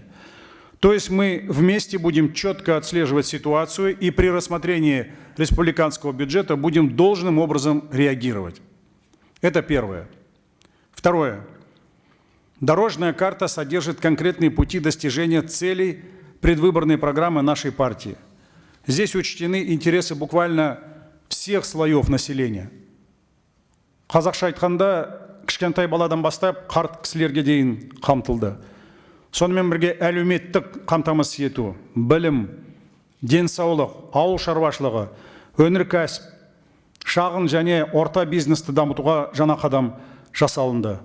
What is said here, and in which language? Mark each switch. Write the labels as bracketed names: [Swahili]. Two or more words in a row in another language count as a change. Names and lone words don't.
[Russian] То есть мы вместе будем четко отслеживать ситуацию и при рассмотрении республиканского бюджета будем должным образом реагировать. Это первое. Второе. Дорожная карта содержит конкретные пути достижения целей предвыборной программы нашей партии. Здесь учтены интересы буквально всех слоев населения. [Kazakh] Қазақша айтқанда, кішкентай баладан бастап қарт кісілерге дейін қамтылды. Сонымен бірге әлеуметтік қамтамасыз ету, білім, денсаулық, ауыл шаруашылығы, өнеркәсіп, шағын және орта бизнесті дамытуға жаңа қадам жасалынды.